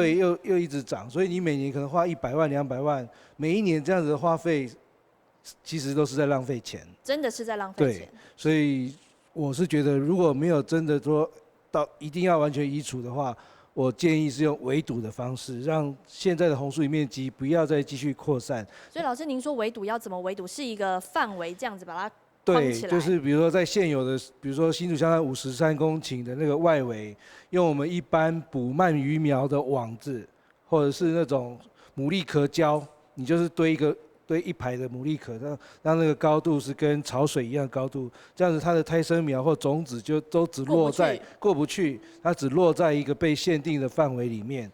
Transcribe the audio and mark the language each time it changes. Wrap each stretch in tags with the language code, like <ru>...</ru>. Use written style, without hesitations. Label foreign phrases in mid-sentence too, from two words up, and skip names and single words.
<zh>對，又一直長，所以你每年可能花100萬、200萬，每一年這樣子的花費，其實都是在浪費錢。真的是在浪費錢。對，所以我是覺得，如果沒有真的說到一定要完全移除的話，我建議是用圍堵的方式，讓現在的紅樹林面積不要再繼續擴散。所以老師，您說圍堵要怎麼圍堵？是一個範圍這樣子把它框起來？對，就是比如說在現有的，比如說新竹香山53公頃的那個外圍，用我們一般捕鰻魚苗的網子，或者是那種牡蠣殼膠，你就是堆一個堆一排的牡蛎壳，让那个高度是跟潮水一样高度，这样子它的胎生苗或种子就都只落在过不去，它只落在一个被限定的范围里面。</zh>